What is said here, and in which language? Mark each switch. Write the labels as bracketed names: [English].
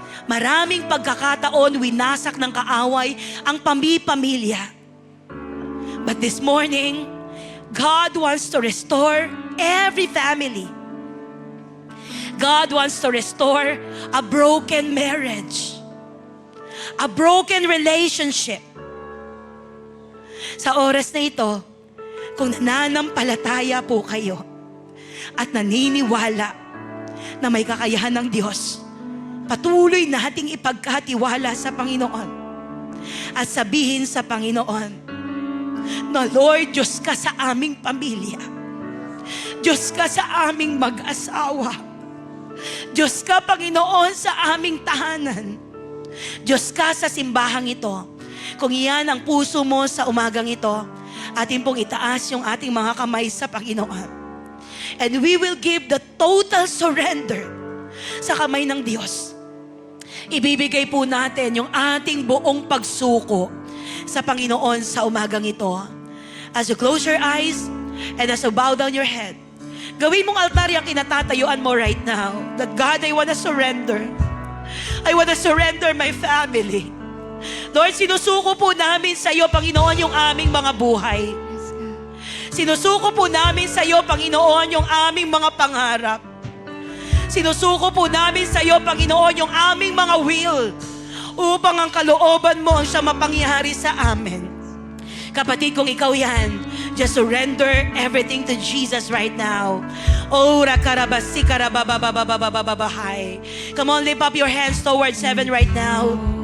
[Filipino] Maraming pagkakataon, winasak ng kaaway ang pamilya. [English] But this morning, God wants to restore every family. God wants to restore a broken marriage, a broken relationship. [Filipino] Sa oras na ito, kung nananampalataya po kayo at naniniwala na may kakayahan ng Diyos, patuloy nating ipagkatiwala sa Panginoon at sabihin sa Panginoon, na Lord, Diyos ka sa aming pamilya. Diyos ka sa aming mag-asawa. Diyos ka, Panginoon, sa aming tahanan. Diyos ka sa simbahang ito. Kung iyan ang puso mo sa umagang ito, atin pong itaas yung ating mga kamay sa Panginoon. [English] And we will give the total surrender [Filipino] sa kamay ng Diyos. Ibibigay po natin yung ating buong pagsuko sa Panginoon sa umagang ito. [English] As you close your eyes and as you bow down your head, [Filipino] gawin mong altar yung kinatatayuan mo [English] right now. That God, I want to surrender. I want to surrender my family. [Filipino] Lord, sinusuko po namin sa iyo, Panginoon, yung aming mga buhay. Sinusuko po namin sa iyo, Panginoon, yung aming mga pangarap. Sinusuko po namin sa iyo, Panginoon, yung aming mga will upang ang kalooban mo ang siya mapangyari sa amin. Kapatid, kung ikaw yan, [English] just surrender everything to Jesus right now. Oh, rakarabasi karabababababababahay. Come on, lift up your hands towards heaven right now.